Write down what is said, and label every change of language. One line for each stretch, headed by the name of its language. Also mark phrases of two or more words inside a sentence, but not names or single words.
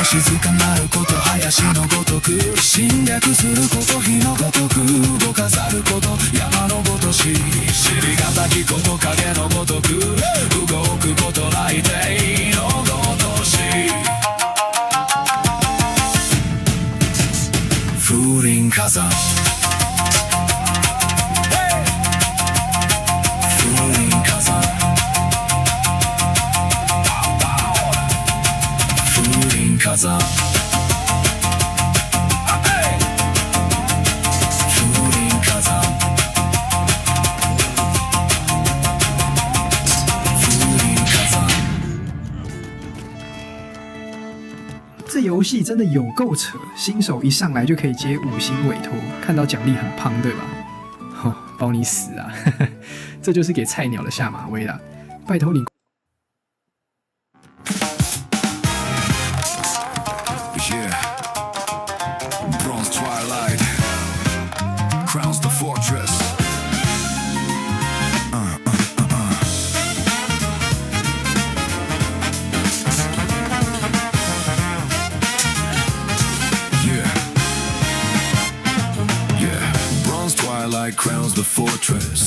Japanese: 静かなること林のごとく侵略すること火のごとく動かざること山のごとし知りがたきこと影のごとく動くこと来定のごとし風林火山風林火山風林火山
Chinese: 这游戏真的有够扯，新手一上来就可以接5星委托，看到奖励很胖，对吧？哦，包你死啊！这就是给菜鸟的下马威啦！拜托你。
English: Yeah. Bronze twilight crowns the fortress. Twilight crowns the fortress.